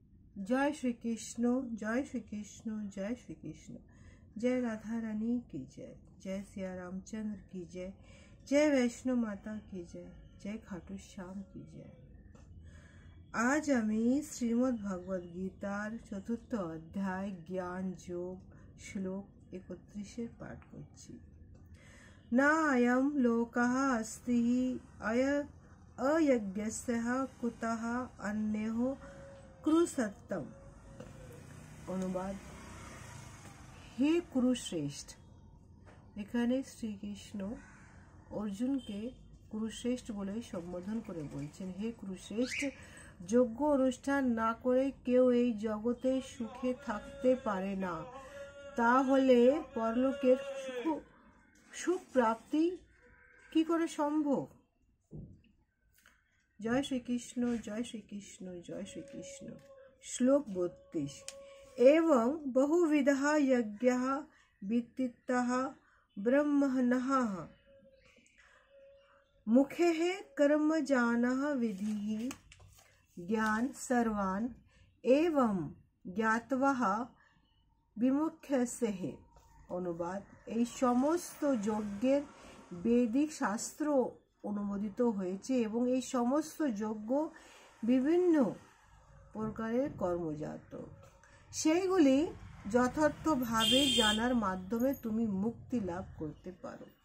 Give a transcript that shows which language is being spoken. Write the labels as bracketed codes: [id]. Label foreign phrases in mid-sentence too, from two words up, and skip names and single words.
[hi] जय श्री कृष्ण, जय श्री कृष्ण, जय श्री कृष्ण। जय राधा रानी की जय, जय सिया रामचंद्र की जय, जय वैष्णो माता की जय, जय खाटू श्याम की जय। [bn] আজ আমি শ্রীমদ্ ভগবদ গীতার চতুর্থ অধ্যায় জ্ঞান যোগ শ্লোক 31 পাঠ করছি। [sa] ना अयं लोकः अस्ति अयज्ञस्यः कुतः अन्यो कुरुसत्तम। [bn] অনুবাদ, হে কুরুশ্রেষ্ঠ। এখানে শ্রীকৃষ্ণ অর্জুনকে কুরুশ্রেষ্ঠ বলে সম্বোধন করে বলছেন, হে কুরুশ্রেষ্ঠ, যজ্ঞ অনুষ্ঠান না করে কেউ এই জগতে সুখে থাকতে পারে না। তাহলে পরলোকের সুখ প্রাপ্তি কি করে সম্ভব? [hi] जय श्री कृष्ण, जय श्री कृष्ण, जय श्री कृष्ण। श्लोक 32। [sa] एवं बहुविधः यज्ञः वित्तितः ब्रह्मणः मुखेः कर्मजानः विधिः ज्ञान सर्वान् एवं ज्ञात्वा विमुख्यस्य। [bn] অনুবাদ, এই সমস্ত যজ্ঞের বৈদিক শাস্ত্র অনুমোদিত হয়েছে এবং এই সমস্ত যজ্ঞ বিভিন্ন প্রকারের কর্মজাত। সেইগুলি যথার্থভাবে জানার মাধ্যমে তুমি মুক্তি লাভ করতে পারো।